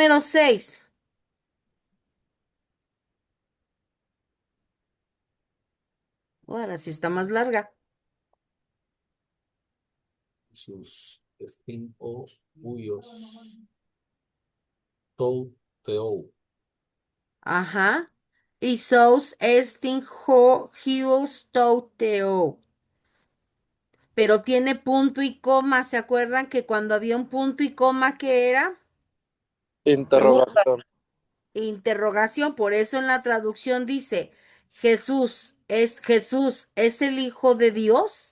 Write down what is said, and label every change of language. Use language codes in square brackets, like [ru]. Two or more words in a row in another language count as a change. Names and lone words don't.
[es] Número 6. Ahora sí está más larga. [el] Ἰησοῦς ἐστιν ὁ υἱός. τοῦ θεοῦ. [es] Ajá. [el] Ἰησοῦς ἐστιν ὁ υἱὸς τοῦ θεοῦ. [es] Pero tiene punto y coma. ¿Se acuerdan que cuando había un punto y coma, qué era? Pregunta. Interrogación. Interrogación. Por eso en la traducción dice, Jesús es el Hijo de Dios.